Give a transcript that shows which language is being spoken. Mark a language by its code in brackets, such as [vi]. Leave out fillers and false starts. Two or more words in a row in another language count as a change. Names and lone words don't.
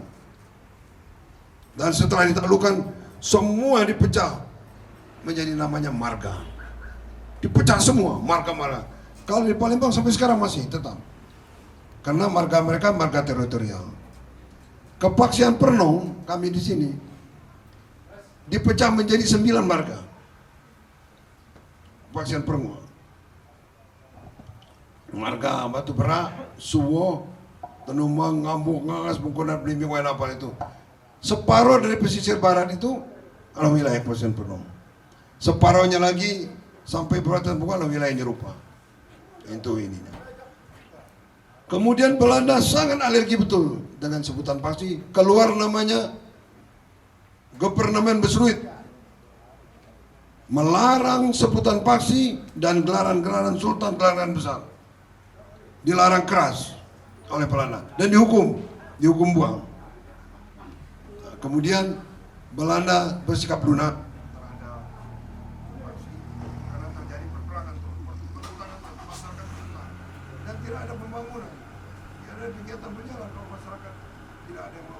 [id] Dan setelah ditaklukkan, semua dipecah menjadi namanya marga. Dipecah semua, marga-marga. Kalau di Palembang sampai sekarang masih tetap. Karena marga mereka marga teritorial. Kepaksian Pernong, kami di sini, dipecah menjadi 9 marga. Kepaksian Pernong. Marga Batu Berak, Suwo, Tenumang, Ngambuk, Ngangas, Bungkunan, Belimbing, Wainapal itu. Separuh dari pesisir barat itu adalah wilayah Kepaksian Pernong. Separuhnya lagi sampai Perbuatan Bungkulan adalah wilayah Nyerupa. Itu ininya. Kemudian Belanda sangat alergi betul dengan sebutan Paksi. Keluar namanya Gepernemen Besruit, melarang sebutan Paksi dan gelaran-gelaran Sultan, gelaran besar. Dilarang keras oleh Belanda dan dihukum buang. Kemudian Belanda bersikap lunak karena terjadi perperangan dan tidak ada pembangunan, tidak ada kegiatan berjalan kalau masyarakat tidak ada yang mau.